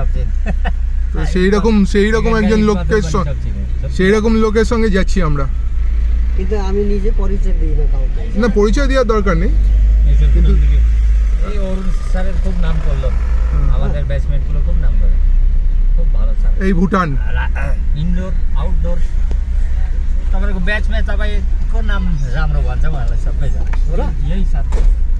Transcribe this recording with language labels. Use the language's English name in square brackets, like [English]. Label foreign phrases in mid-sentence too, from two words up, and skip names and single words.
[Bangla] সেই রকম একজন লোকের সঙ্গে যাচ্ছি আমরা। কিন্তু আমি নিজে পরিচয় দিই না কাউকে। না, পরিচয় দেওয়ার দরকার নেই। কিন্তু এই অরুণ স্যারের খুব নাম করলো, আমাদের ব্যাচমেট গুলো খুব নাম করে, খুব ভালো স্যার। এই ভুটান [Nepali] ইনডোর आउटडोर तपाईको ब्याचमा तपाईको नाम राम्रो भन्छ मलाई सबै जाने हो र। यही साथ